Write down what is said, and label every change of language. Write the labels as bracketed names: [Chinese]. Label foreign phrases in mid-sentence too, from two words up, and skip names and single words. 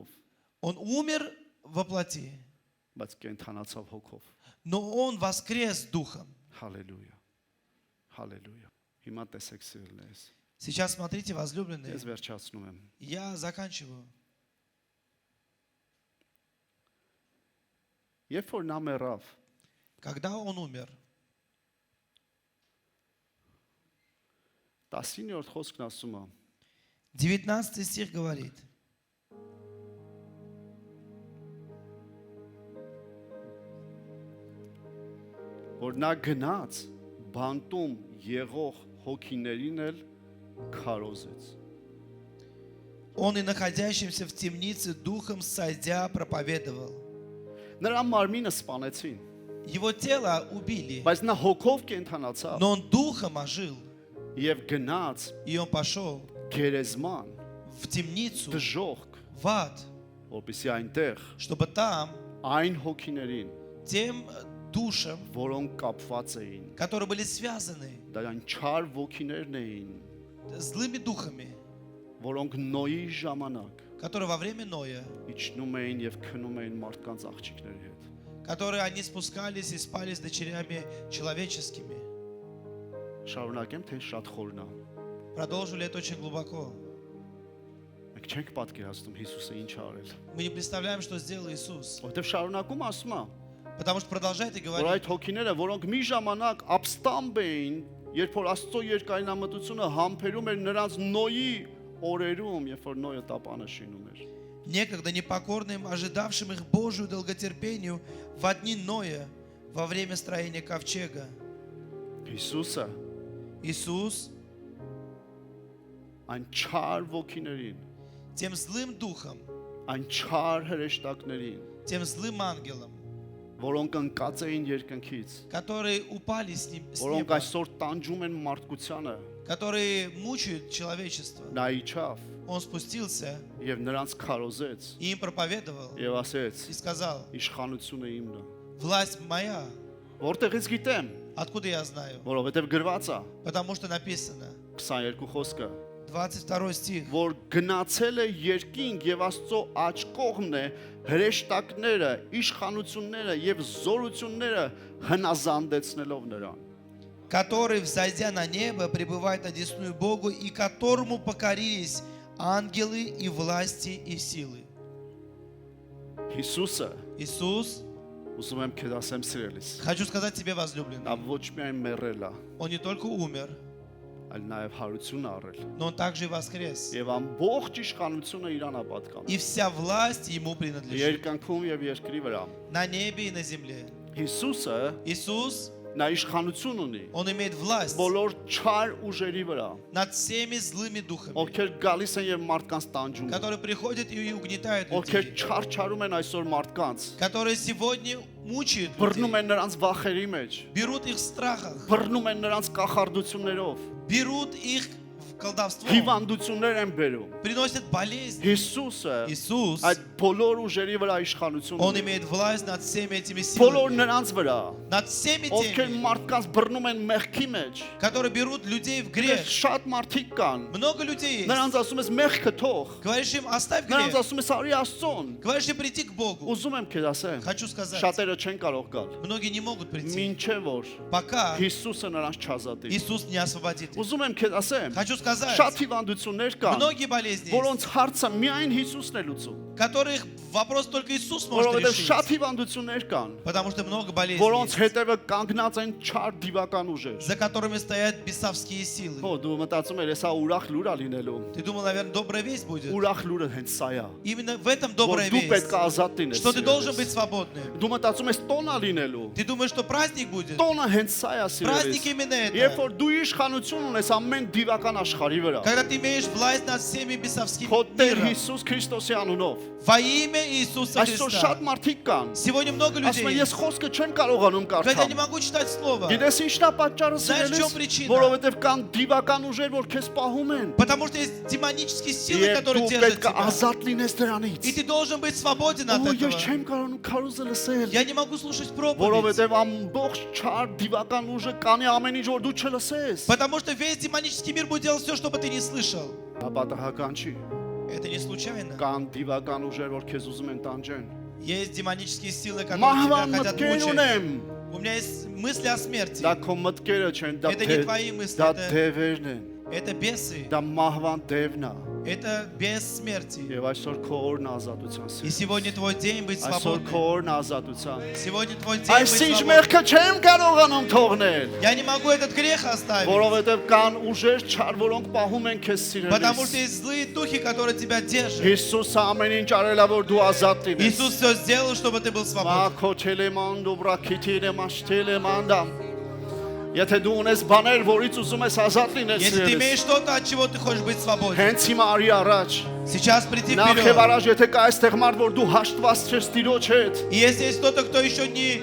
[Russian] Он умер во плоти, [Armenian] բայց կենթանացավ հոգով։ [Russian] но Он воскрес Духом. [Armenian] Հալելույա։ Հալելույա։ Հիմա տեսեք սիրելիներս։ [Russian] Сейчас смотрите, возлюбленные, [Armenian] Ես վերջացնում եմ։ [Russian] я заканчиваю. [Armenian] Երբ որ նա մեռավ, [Russian] Когда Он умер, [Armenian] 19-րդ խոսքն ասում է. [Russian] 19 стих говорит, [Armenian] որ նա գնաց բանտում եղող հոգիներին էլ քարոզեց։ [Russian] Он и находящимся в темнице Духом сойдя проповедовал. [Armenian] Նրա մարմինը սպանեցին, [Russian] Его тело убили, [Armenian] բայց նա հոգով կենթանացավ [Russian] но Он Духом ожил. [Armenian] եւ գնաց [Russian] И Он пошел [Armenian] գերեզման, [Russian] в темницу, [Armenian] դժոխք, [Russian] в ад, [Armenian] որպեսզի այնտեղ [Russian] чтобы там [Armenian] այն հոգիներին, [Russian] тем душам, [Armenian] որոնք կապված էին, [Russian] которые были связаны [Armenian] դրանք չար ոգիներն էին, [Russian] злыми духами, [Armenian] որոնք Նոյի ժամանակ [Russian] которые во время Ноя, [Armenian] իջնում էին եւ քնում էին մարդկանց աղջիկների հետ։ [Russian] которые они спускались и спали с дочерями человеческими. [Armenian] Շարունակեմ, թե շատ խորն է։ [Russian] продолжили это очень глубоко. [Armenian] Մենք չենք պատկերացնում Հիսուսը ինչ ա արել։ [Russian] Мы не представляем, что сделал Иисус. [Armenian] Որտեվ շարունակում ասում է, [Russian] Потому что продолжает и [Armenian] որ [Russian] говорит, [Armenian] այդ հոգիները, որոնք մի ժամանակ ապստամբ էին, երբ որ Աստծո երկայնամտությունը համբերում էր նրանց Նոյի օրերում, երբ որ Նոյը տապանը շինում էր։ [Russian] некогда непокорным, ожидавшим их Божию долготерпению в дни Ноя, во время строения ковчега. [Armenian] Հիսուսը [Russian] Иисус [Armenian] այն չար ոգիներին, [Russian] тем злым духом, [Armenian] այն չար հրեշտակներին, [Russian] тем злым ангелом, [Armenian] որոնք ընկած էին երկնքից, [Russian] которые упали с [Armenian] որոնք [Russian] неба, [Armenian] այսօր տանջում են մարդկությանը, [Russian] которые мучают человечество. [Armenian] նա իջավ [Russian] Он спустился [Armenian] եւ նրանց քարոզեց [Russian] и им проповедовал [Armenian] եւ ասեց. [Russian] и сказал, [Armenian] Իշխանությունը իմն է։ [Russian] власть моя. [Armenian] Որտեղից գիտեմ, [Russian] Откуда я знаю? [Armenian] որովհետեւ գրված է [Russian] Потому что написано, [Armenian] 22 խոսքը, [Russian] 22 стих, [Armenian] որ գնացել է երկինք եւ Աստծո աջ կողմն է հրեշտակները, իշխանությունները եւ զորությունները հնազանդեցնելով նրան։ [Russian] который, взойдя на небо, пребывает одесную Богу, и которому покорились ангелы и власти и силы. [Armenian] Հիսուսը, [Russian] Иисус, [Armenian] ուզում եմ քեզ ասեմ սիրելիս, [Russian] хочу сказать тебе, возлюбленный, [Armenian] նա ոչ միայն մեռել է, [Russian] он не только умер, [Armenian] այլ նաեւ հարություն ա առել։ [Russian] но он также и воскрес. [Armenian] Եվ ամբողջ իշխանությունը իրան է պատկանում։ [Russian] И вся власть ему принадлежит [Armenian] Երկնքում եւ երկրի վրա։ [Russian] на небе и на земле. [Armenian] Հիսուսը [Russian] Иисус, [Armenian] նա իշխանություն ունի [Russian] он имеет власть [Armenian] բոլոր չար ուժերի վրա, [Russian] над всеми злыми духами, [Armenian] ովքեր գալիս են եւ մարդկանց տանջում են, [Russian] которые приходят и угнетают [Armenian] ովքեր [Russian] людей, [Armenian] չարչարում են այսօր մարդկանց, [Russian] которые сегодня мучают [Armenian] բռնում [Russian] людей, [Armenian] են նրանց վախերի մեջ, [Russian] берут их в страхах, [Armenian] բռնում են նրանց կախարդություններով, [Russian] берут их в колдовство, [Armenian] հիվանդություններ են բերում։ [Russian] приносят болезни. [Armenian] Հիսուսը [Russian] Иисус, [Armenian] այդ բոլոր ուժերի վրա իշխանություն [Russian] он [Armenian] ունի, [Russian] имеет власть над всеми этими [Armenian] բոլոր [Russian] силами, [Armenian] նրանց վրա, [Russian] над всеми [Armenian] ովքեր [Russian] теми, [Armenian] մարդկանց բռնում են մեղքի մեջ։ [Russian] которые берут людей в грех. [Armenian] Շատ մարդիկ կան, [Russian] Много людей есть. [Armenian] նրանց ասում ես մեղքը թող, [Russian] Говоришь им, оставь [Armenian] նրանց [Russian] грех. [Armenian] ասում ես արի Աստծուն։ [Russian] Говоришь им, приди к Богу. [Armenian] Ուզում եմ քեզ ասեմ, [Russian] Хочу сказать, [Armenian] շատերը չեն կարող գալ, [Russian] многие не могут прийти, [Armenian] մինչև որ [Russian] пока [Armenian] Հիսուսը նրանց չազատի։ [Russian] Иисус не освободит их. [Armenian] Ուզում եմ քեզ ասեմ, [Russian] Хочу сказать, [Armenian] շատ հիվանդություններ կան, [Russian] многие болезни есть, [Armenian] որոնց հարցը միայն Հիսուսն է лուծում, [Russian] которых вопрос только Иисус может [Armenian] որովհետև [Russian] решить. [Armenian] շատ հիվանդություններ կան, [Russian] Потому что много болезней [Armenian] որոնց [Russian] есть, [Armenian] հետևը կանգնած են չար դիվական ուժեր։ [Russian] за которыми стоят бесовские силы. [Armenian] Հո դու մտածում ես, հեսա ուրախ լուր ա լինելու։ [Russian] Ты думал, наверное, добрая весть будет? [Armenian] Ուրախ լուրը հենց սա է, [Russian] Именно в этом [Armenian] որ [Russian] добрая [Armenian] դու պետք [Russian] весть, [Armenian] է ազատ լինես։ [Russian] что ты должен быть [Armenian] սիրելիս։ [Russian] свободным. [Armenian] Դու մտածում ես տոն ա լինելու։ [Russian] Ты думаешь, что праздник будет? [Armenian] Տոնը հենց սա է, [Russian] Праздник [Armenian] սիրելիս։ [Russian] именно [Armenian] Երբ [Russian] это. [Armenian] որ դու իշխանություն ունես ամեն դիվական աշխարհի վրա, [Russian] Когда ты имеешь власть над всеми бесовскими [Armenian] քո Տեր [Russian] миром. [Armenian] Հիսուս Քրիստոսի անունով, [Russian] Во имя Иисуса [Armenian] այսօր [Russian] Христа. [Armenian] շատ մարդիկ կան։ [Russian] Сегодня много [Armenian] Ասում [Russian] людей [Armenian] են, ես [Russian] есть, [Armenian] խոսքը չեմ կարողանում [Russian] когда не [Armenian] կարդալ։ [Russian] могу читать слово, [Armenian] Գիտես ինչն է պատճառը, [Russian] Знаешь, в чем [Armenian] սիրելիս, [Russian] причина? [Armenian] որովհետև կան դիվական ուժեր, որ քեզ պահում են։ [Russian] потому что есть демонические силы, [Armenian] Եվ [Russian] которые [Armenian] դու [Russian] держат [Armenian] պետք է [Russian] тебя. [Armenian] ազատ լինես դրանից։ [Russian] И ты должен быть свободен от [Armenian] Ու ես [Russian] этого. [Armenian] չեմ կարողանում քարոզը լսել, [Russian] Я не могу слушать проповедь, [Armenian] որովհետև ամբողջ չար դիվական ուժը կանի ամեն ինչ որ դու չլսես։ [Russian] потому что весь демонический мир будет делать все, чтобы ты не слышал. [Armenian] Դա պատահական չի։ [Russian] Это не случайно. [Armenian] Կան դիվական ուժեր, որ քեզ ուզում են տանջեն։ [Russian] Есть демонические силы, которые [Armenian] Մահվան [Russian] тебя хотят [Armenian] մտքեր [Russian] мучить. [Armenian] ունեմ։ [Russian] У меня есть мысли о смерти. [Armenian] Դա քո մտքերը չեն, դա [Russian] Это не твои мысли, [Armenian] դա [Russian] это- [Armenian] դևերն են։ [Russian] Это бесы. [Armenian] Դա մահվան դևն է։ [Russian] Это без смерти. [Armenian] Եվ այսօր քո օրն է ազատության [Russian] И [Armenian] սեր։ [Russian] сегодня твой день быть [Armenian] Այսօր քո [Russian] свободным. [Armenian] օրն է ազատության։ [Russian] Сегодня твой день быть [Armenian] Այսինչ [Russian] свободным. [Armenian] մեղքը չեմ կարողանում թողնել, [Russian] Я не могу этот грех оставить, [Armenian] որովհետև կան ուժեր չար, որոնք պահում են քեզ [Russian] потому что [Armenian] սիրելիս։ [Russian] есть злые духи, которые тебя держат. [Armenian] Հիսուսը ամեն ինչ արել է, որ դու ազատ լինես։ [Russian] Иисус все сделал, чтобы ты был свободен. Մաքոչելեման դուբրակիթիրեմաշտելեմանդամ։ [Armenian] Եթե դու ունես բաներ, որից ուզում ես ազատ լինես, [Russian] Если ты имеешь [Armenian] սիրելիս, [Russian] что-то, от чего ты хочешь быть свободен, [Armenian] հենց հիմա արի առաջ։ [Russian] сейчас приди [Armenian] Նախ եւ [Russian] вперед. [Armenian] առաջ, եթե կա այստեղ մարդ, որ դու հաշտված չես Տիրոջ հետ, [Russian] И если есть кто-то, кто еще не